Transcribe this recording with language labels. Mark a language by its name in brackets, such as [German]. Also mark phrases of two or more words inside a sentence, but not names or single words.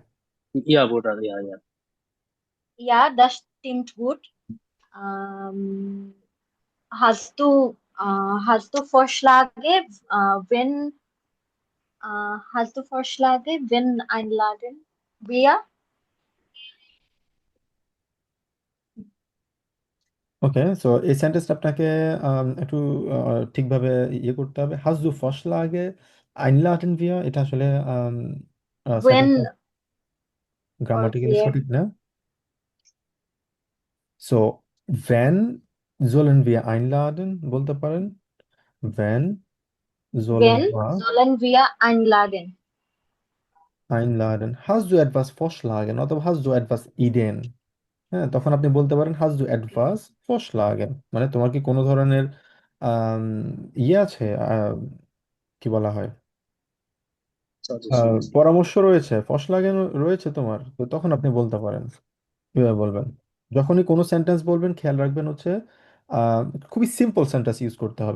[German] Ja, Bruder, ja, ja. Ja, das stimmt gut. Ähm, hast du hast du Vorschläge, wenn einladen wir? [Bangla] ওকে, সো এই সেন্টেন্সটা আপনাকে একটু ঠিকভাবে ইয়ে করতে হবে। [German] hast du Vorschläge einladen wir, [Bangla] এটা আসলে সেন্টেন্সটা [English] When or [Bangla] গ্রামাটিক্যালি [English] where? [Bangla] সঠিক না। সো [German] when sollen wir einladen [Bangla] বলতে পারেন, [German] when sollen When wir sollen wir einladen? einladen, hast du etwas vorschlagen অথবা hast du etwas Ideen, [Bangla] হ্যাঁ, তখন আপনি বলতে পারেন [German] hast du etwas vorschlagen, [Bangla] মানে তোমার কি কোনো ধরনের আম, ইয়ে আছে, কি বলা হয়, [English] Suggestions. [Bangla] পরামর্শ রয়েছে, লাগানো রয়েছে তোমার, তো তখন আপনি বলতে পারেন, কিভাবে বলবেন। যখনই কোনো সেন্টেন্স বলবেন খেয়াল রাখবেন হচ্ছে আহ, খুবই [English] simple sentence use [Bangla] করতে হবে।